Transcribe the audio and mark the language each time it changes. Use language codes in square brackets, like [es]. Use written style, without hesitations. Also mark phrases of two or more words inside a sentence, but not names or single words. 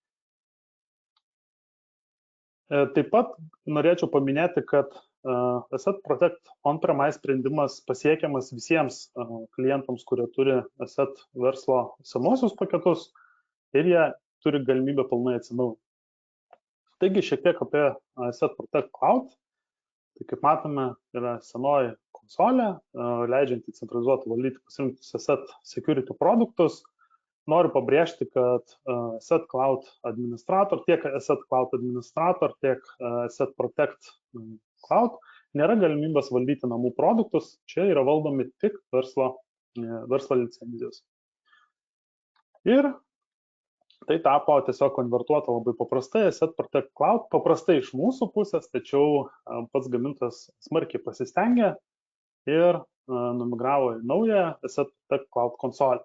[lt] Taip pat norėčiau paminėti, kad Asset Protect on-premise sprendimas pasiekiamas visiems klientams, kurie turi Asset verslo senuosius paketus ir jie turi galimybę pilnai atsinaujinti. Taigi šiek tiek apie Asset Protect Cloud. Tai kaip matome, yra senoji konsolė, leidžianti centralizuoti valdyti pasirinktus Asset Security produktus. Noriu pabrėžti, kad Asset Cloud Administrator, tiek Asset Cloud Administrator, tiek Asset Protect Cloud nėra galimybės valdyti namų produktus, čia yra valdomi tik verslo licenzijos. Ir tai tapo tiesiog konvertuota labai paprastai, Asset Protect Cloud, paprastai iš mūsų pusės, tačiau pats gamintojas smarkiai pasistengė ir numigravo į naują Asset Protect Cloud konsolę.